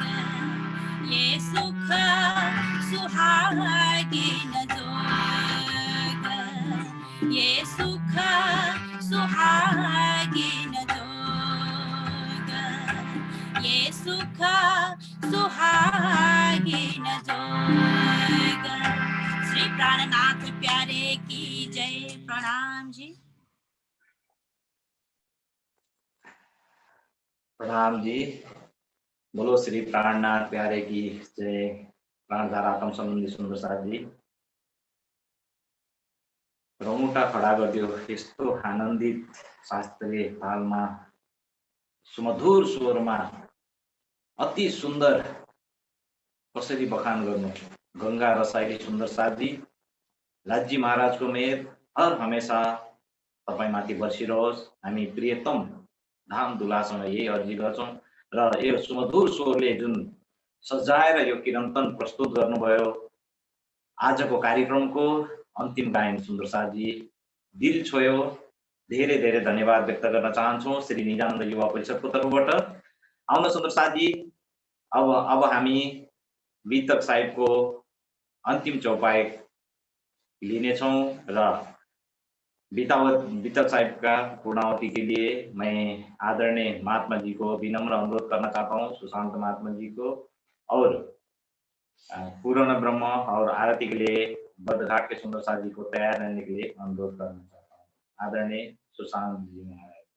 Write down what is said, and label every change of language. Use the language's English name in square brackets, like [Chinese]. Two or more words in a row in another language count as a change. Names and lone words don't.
[Hindi] ये सुख सुहागिन जोग, ये सुख सुहागिन जोग, ये सुख सुहागिन जोग। श्री प्राणनाथ प्यारे की जय। प्रणाम जी। प्रणाम जी। बोलो श्री प्राणनाथ प्यारे की जय। [Nepali] प्राणधारा आत्म सम्बन्धी सुन्दर साथ जी रौमुटा खडा गरिदियो। यस्तो आनन्दित शास्त्रीय तालमा सुमधुर स्वरमा अति सुन्दर कसरी बखान गर्नु। गंगा रसाइली सुन्दर साथी लाजी महाराजको मेहर हर हमेशा तपाईमाथि बर्सिरहोस्। हामी प्रियतम धाम दुलासँग यही अर्जी गर्छौं र यो सुमधुर स्वरले जुन सजाएर यो किरन्तन प्रस्तुत गर्नुभयो। आजको कार्यक्रमको अन्तिम गायन सुन्दर साथी दिल छोयो। धेरै धेरै धन्यवाद व्यक्त गर्न चाहन्छौं श्री निजानन्द युवा परिषदको तर्फबाट। आउन सुन्दर साथी अब हामी वितक साहिबको अन्तिम चौपाई लिनेछौं र [Hindi] वितक साहिब का पूर्णावती के लिए मैं आदरणीय महात्मा जी को विनम्र अनुरोध करना चाहता हूँ। सुशांत महात्मा जी को और पूर्ण ब्रह्म और आरती के लिए बद्धघाट के सुंदर साथ जी को तैयार रहने के लिए अनुरोध करना चाहता हूँ। आदरणीय सुशांत जी महाराज।